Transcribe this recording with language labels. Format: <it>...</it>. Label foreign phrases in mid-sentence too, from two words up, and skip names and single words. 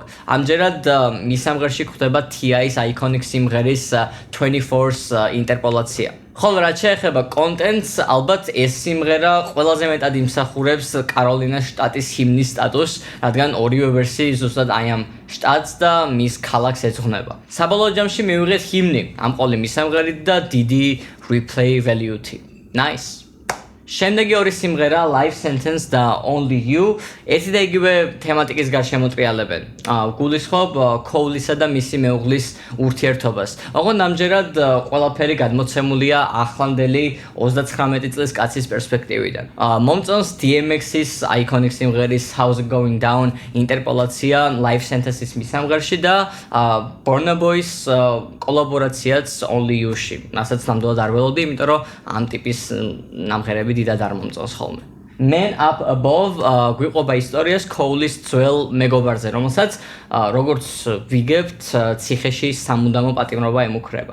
<ka>ამჯერად მისამღერში გვხვდება T.I.-ის iconic სიმღერის 24-ს ინტერპოლაცია. ხოლო რაც შეეხება კონტენტს, ალბათ ეს სიმღერა ყველაზე მეტად იმსახურებს კაროლინას შტატის ჰიმნის სტატუსს, რადგან ორივე ვერსია ზუსტად აი ამ შტატს და მის ქალაქს ეძღვნება. საბოლოო ჯამში მივიღეთ ჰიმნი ამ ყოლი მისამღერით და დიდი</ka> <en>replay value-</en> <ka>ით. Nice. შემდეგი ორი სიმღერა Life Sentence და Only You ერთი და იგივე თემატიკის გარშემო ტრიალებენ. გულისხმობ Cole-ისა და მისი მეუღლის ურთიერთობას. ოღონდ ამჯერად ყველაფერი გადმოცემულია ახლანდელი 39 წლის კაცის პერსპექტივიდან. მომწონს DMX-ის iconic სიმღერის How's It Going Down ინტერპოლაცია Life Sentence-ის მისამღერში და Burna Boy-ის კოლაბორაციაც Only You-ში. რასაც ნამდვილად არ ველოდი, იმიტომ რომ ამ ტიპის ნამღერები დიდად არ მომწონს ხოლმე. Man Up Above გვიყვება ისტორიას Cole-ის ძველ მეგობარზე, რომელსაც როგორც ვიგებთ, ციხეში სამუდამო პატიმრობა ემუქრება.</ka>